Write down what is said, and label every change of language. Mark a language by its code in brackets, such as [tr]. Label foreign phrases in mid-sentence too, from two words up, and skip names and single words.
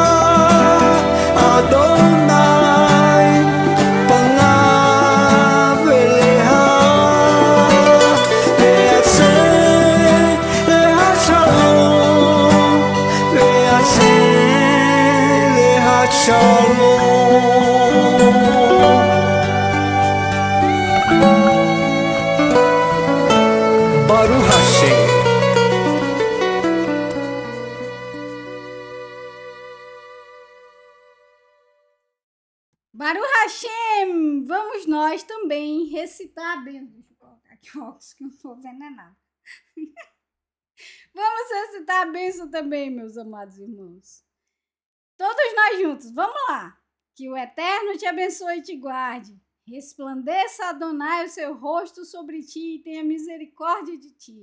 [he] אדוני פניו אליך וישם לך שלום וישם לך שלום ברוך השם. ברוך השם! [pt] Vamos nós também recitar a bênção. Deixa eu colocar aqui o óculos que eu não estou vendo nada. Vamos recitar a bênção também, meus amados irmãos. Todos nós juntos, vamos lá. Que o Eterno te abençoe e te guarde. Resplandeça, Adonai, o seu rosto sobre ti e tenha misericórdia de ti.